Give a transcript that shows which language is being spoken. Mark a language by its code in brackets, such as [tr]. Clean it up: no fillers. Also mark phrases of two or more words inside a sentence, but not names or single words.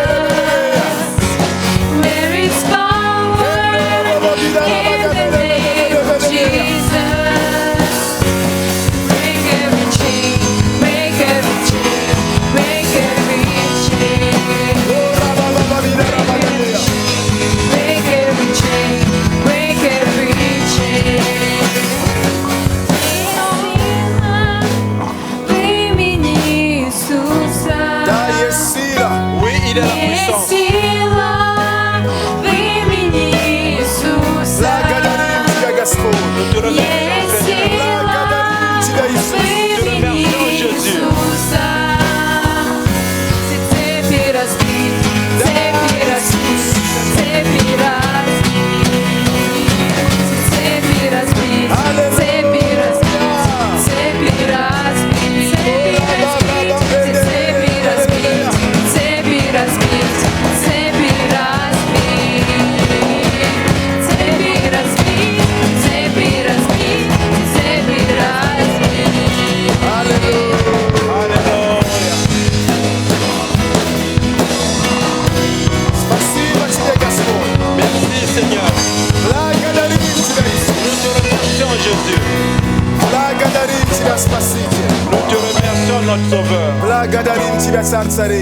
[en] There is power in the name of Jesus. Break every chain, break every chain, break every chain. Break every chain, break every chain. [ru] В имени Иисуса. [fr] Oui, il est la [ru] Есть [fr] puissance. [ru] сила в имени Иисуса. [fr] Nous te remercions, [ru] Есть [fr] Seigneur. [ru] сила в имени Иисуса. Все цепи разбить, цепи разбить, цепи разбить. Все цепи разбить, цепи разбить, цепи разбить, цепи разбить, все цепи разбить, цепи разбить, цепи разбить, цепи разбить, цепи разбить, цепи разбить. [fr] Alléluia. Merci, Seigneur. Nous te remercions, Jésus. Nous te remercions, notre Sauveur.